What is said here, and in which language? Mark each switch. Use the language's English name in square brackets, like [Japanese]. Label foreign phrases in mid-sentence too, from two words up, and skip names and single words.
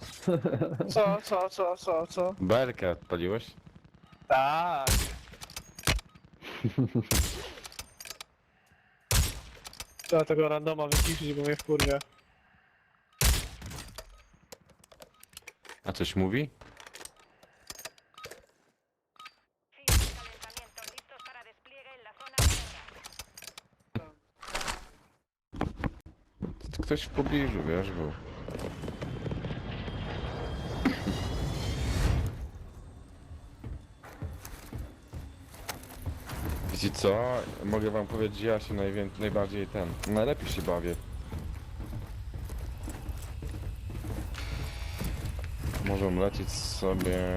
[Polish] Co? Barkę odpaliłeś? Tak. Trzeba tego randoma wyciszyć, bo mnie wkurwia. A coś mówi? [Spanish] Fin de calentamiento. Listos para despliegue en la zona de guerra. [Polish] Ktoś w pobliżu, wiesz, był. Wiecie co? Mogę wam powiedzieć, że ja się najbardziej najlepiej się bawię. Możemy lecieć sobie...